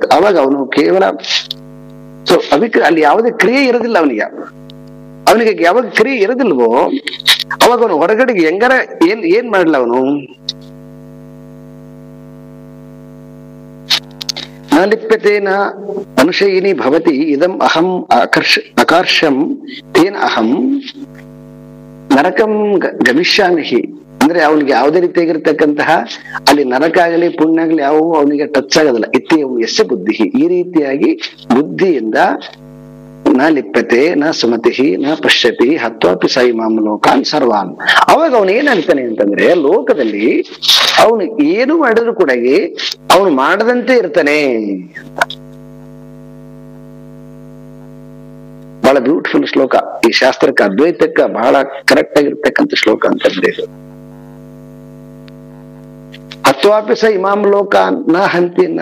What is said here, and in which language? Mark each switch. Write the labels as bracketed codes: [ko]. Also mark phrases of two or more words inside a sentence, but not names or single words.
[kn] ಅವಾಗ ಅವನು ಕೇವಲ ಅಲ್ಲಿ ಯಾವುದೇ ಕ್ರಿಯೆ ಇರೋದಿಲ್ಲ ಅವನಿಗೆ ಯಾವಾಗ ಕ್ರಿಯೆ ಇರೋದಿಲ್ವೋ ಅವಾಗ ಅವನು ಹೊರಗಡೆಗೆ ಹೆಂಗಾರ ಏನ್ ಮಾಡಲ್ಲ, ಅವನು [sa] ನ ಲಿಪ್ಯತೇನ ಅನುಶಯಿನಿ ಭವತಿ ಇದಂ ಅಹಂ ಅಕರ್ಷಂ ತೇನ ಅಹಂ ನರಕಂ ಗಮಿಷ್ಯಾಮಿ. [kn] ಅಂದ್ರೆ ಅವನಿಗೆ ಯಾವುದೇ ರೀತಿಯಾಗಿರ್ತಕ್ಕಂತಹ ಅಲ್ಲಿ ನರಕ ಆಗಲಿ ಪುಣ್ಯ ಆಗಲಿ ಯಾವುವು ಅವನಿಗೆ ಟಚ್ ಆಗೋದಿಲ್ಲ. [sa] ಯಸ್ಯ ಬುದ್ಧಿ, [kn] ಈ ರೀತಿಯಾಗಿ ಬುದ್ಧಿಯಿಂದ [sa] ನ ಲಿಪ್ಯತೆ ನ ಸುಮತಿ ನ ಪಶ್ಯತಿ ಹತ್ವಾಪಿ ಸ ಇಮಾಂ ಲೋಕಾನ್ ಸರ್ವಾನ್. [kn] ಅವಾಗ ಅವನು ಏನಾಗ್ತಾನೆ ಅಂತಂದ್ರೆ, ಲೋಕದಲ್ಲಿ ಅವನು ಏನು ಮಾಡಿದ್ರು ಕೂಡ ಅವನು ಮಾಡದಂತೆ ಇರ್ತಾನೆ. ಬಹಳ ಬ್ಯೂಟಿಫುಲ್ ಶ್ಲೋಕ. ಈ ಶಾಸ್ತ್ರಕ್ಕೆ ಅದ್ವೈತಕ್ಕ ಬಹಳ ಕರೆಕ್ಟ್ ಆಗಿರ್ತಕ್ಕಂಥ ಶ್ಲೋಕ ಅಂತಂದ್ರೆ, [sa] ಹತ್ವಾಪಿ ಸ ಇಮಾಂ ಲೋಕಾನ್ ನ ಹಂತಿನ.